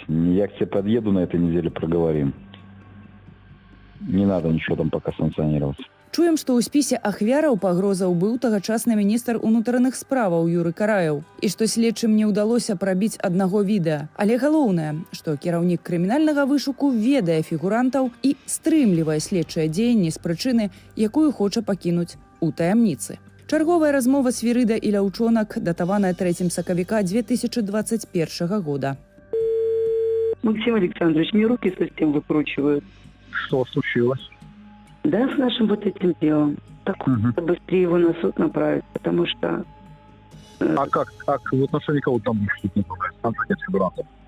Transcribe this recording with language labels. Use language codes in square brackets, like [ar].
[ru] Я к тебе подъеду на этой неделе, проговорим. Не надо ничего там пока санкционировать. [be] Чуем, што ў спісе ахвяраў пагрозаў быў тагачасны міністр унутраных справаў Юры Караеў і што следчым не ўдалося прабіць аднаго відэа. Але галоўнае, што кіраўнік крымінальнага вышуку ведае фігурантаў і стрымлівае следчыя дзеянні з прычыны, якую хоча пакінуць у таямніцы. Чарговая размова Свірыда і Ляўчонак, датаваная 3 сакавіка 2021 года. [ru] Максим Александрович, мне руки совсем выкручивают. Что случилось? Да, с нашим вот этим делом. Так быстрее его на суд направить, потому что... А как в отношении кого там в суд направить? Там нет фигурантов?